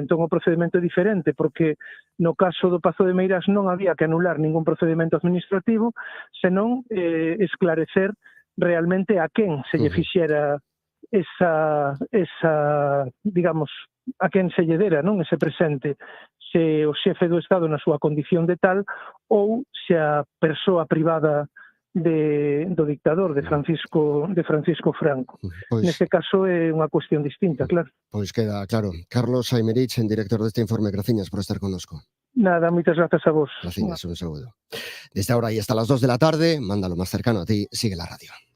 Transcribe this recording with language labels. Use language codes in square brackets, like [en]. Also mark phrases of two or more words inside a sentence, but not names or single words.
[gl] Entón, o procedimento é diferente, porque no caso do Pazo de Meirás non había que anular ningún procedimento administrativo, senón esclarecer realmente a quen se lle fixera esa, digamos, a quen se lle dera, non, ese presente, se o xefe do Estado na súa condición de tal ou se a persoa privada do dictador, de Francisco Franco. Neste caso é unha cuestión distinta, claro. Pois queda claro. Carlos Aymerich, director deste informe, graciñas por estar connosco. Nada, moitas grazas a vos. Graciñas, un saúdo. [es] Desde ahora y hasta las 2 de la tarde, mándalo más cercano a ti, sigue la radio.